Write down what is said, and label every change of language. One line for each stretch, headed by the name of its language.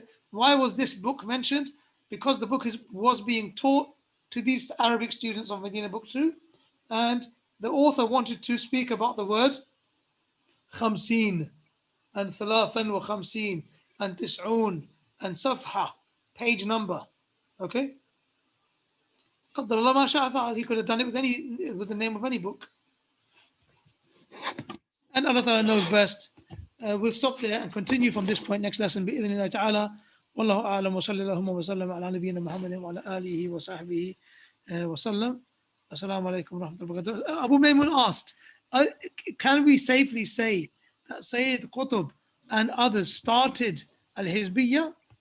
English: Why was this book mentioned? Because the book was being taught to these Arabic students of Madeenah Book 2, and the author wanted to speak about the word khamseen and thalathan wa khamseen and tis'oon and safha, page number. Okay?
Arabic: قدر الله ما شاء فعل.
English: He could have done it with the name of any book. And Allah Ta'ala knows best. We'll stop there and continue from this point next lesson
Arabic: بإذن الله تعالى. والله أعلم وصلى اللهم وسلم على نبينا محمد وعلى آله وصحبه وسلم. Assalamu alaikum wa rahmatullahi wa barakatuh.
English: Abu Maymun asked, can we safely say that Sayyid Qutb and others started Al-Hizbiyya?